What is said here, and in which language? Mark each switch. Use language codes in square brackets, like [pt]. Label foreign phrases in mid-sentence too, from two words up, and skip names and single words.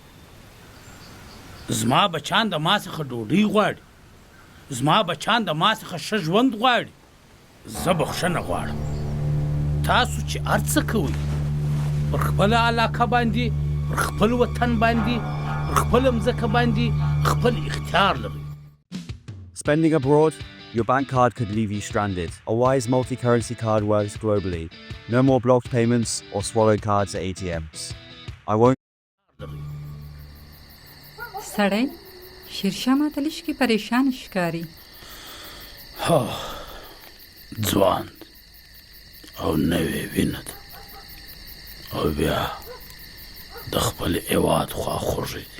[ps] زما بچان د ما څخه ډوډۍ غواړي، زما بچان د ما څخه ښه ژوند غواړي. زه بخښنه غواړم. تاسو چې ارڅ کوئ پر خپل علاقه باندې پر خپل وطن باندې پر خپل مځکه باندې خپل اختیار لرئ. [en] Spending abroad, your bank card could leave you stranded. A Wise multi-currency card works globally. No more blocked payments or swallowed cards at ATMs. I won't. [ps] سړی شیرشاه ماته لږ کې پریشان ښکاري. ځوان او نوې وینه ده او بیا د خپل هېواد خواخوږی دی.